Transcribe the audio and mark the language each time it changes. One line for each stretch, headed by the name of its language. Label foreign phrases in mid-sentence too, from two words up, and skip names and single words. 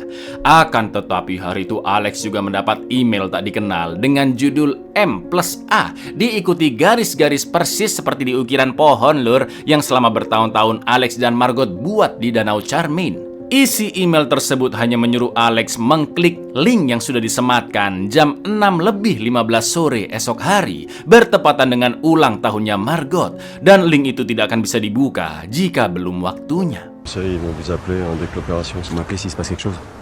Indonesian: Akan tetapi hari itu Alex juga mendapat email tak dikenal dengan judul M+A, diikuti garis-garis persis seperti di ukiran pohon lur yang selama bertahun-tahun Alex dan Margot buat di Danau Cermin. Isi email tersebut hanya menyuruh Alex mengklik link yang sudah disematkan jam 6:15 sore esok hari, bertepatan dengan ulang tahunnya Margot, dan link itu tidak akan bisa dibuka jika belum waktunya.
French: Ça y est, ils vont vous appeler dès que l'opération. Vous m'appelez s'il se passe quelque chose.